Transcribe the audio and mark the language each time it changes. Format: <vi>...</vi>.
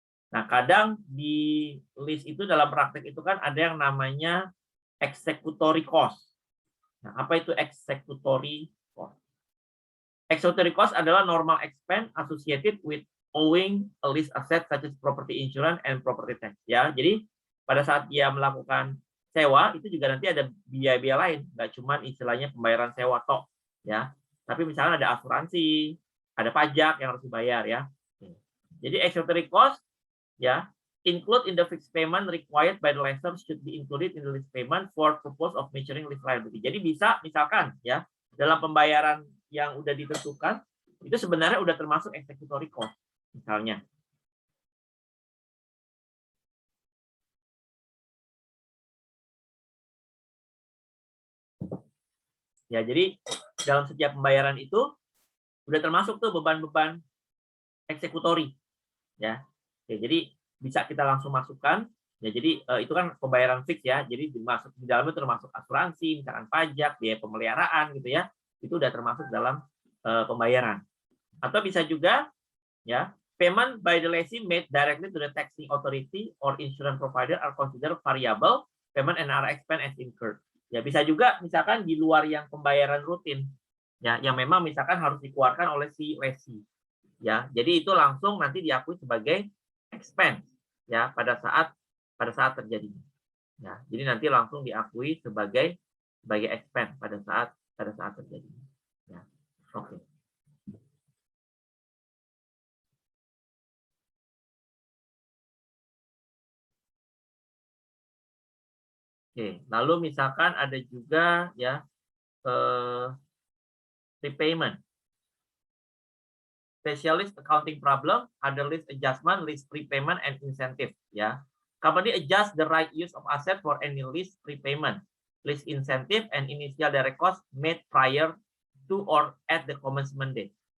<id>Nah, kadang di list itu dalam praktek itu kan ada yang namanya executory cost. Nah, apa itu executory cost?</id> <en>Executory cost</en> <id>adalah</id> <en>normal expense associated with owing a lease asset such as property insurance and property tax.</en> <id>Ya, jadi pada saat dia melakukan sewa itu juga nanti ada biaya-biaya lain, nggak cuma istilahnya pembayaran sewa tok, ya. Tapi misalnya ada asuransi, ada pajak yang harus dibayar ya. Jadi</id> <en>executory cost ya include in the fixed payment required by the lessor should be included in the lease payment for purpose of measuring lease liability.</en> <id>Jadi bisa misalkan ya dalam pembayaran yang udah ditentukan itu sebenarnya udah termasuk executory cost misalnya. Ya, jadi dalam setiap pembayaran itu udah termasuk tuh beban-beban eksekutori. Ya. Oke, jadi bisa kita langsung masukkan. Ya, jadi itu kan pembayaran fix ya. Jadi dimasuk di dalamnya termasuk asuransi, misalkan pajak, biaya pemeliharaan gitu ya. Itu udah termasuk dalam pembayaran. Atau bisa juga ya,</id> <en>payment by the lessee made directly to the taxing authority or insurance provider are considered variable payment and are expense as incurred.</en> <id>Ya, bisa juga misalkan di luar yang pembayaran rutin. Ya, yang memang misalkan harus dikeluarkan oleh si lessee. Ya, jadi itu langsung nanti diakui sebagai expense ya pada saat terjadinya. Ya, jadi nanti langsung diakui sebagai expense pada saat terjadinya. Ya. Oke. Oke, lalu misalkan ada juga ya prepayment.</id> <en>Specialist accounting problem,</en> <id>ada</id> <en>list adjustment, list prepayment, and incentive.</en> <id>Ya,</id> <en>company adjust the right use of asset for any list prepayment, list incentive, and initial direct cost made prior to or at the commencement date.</en>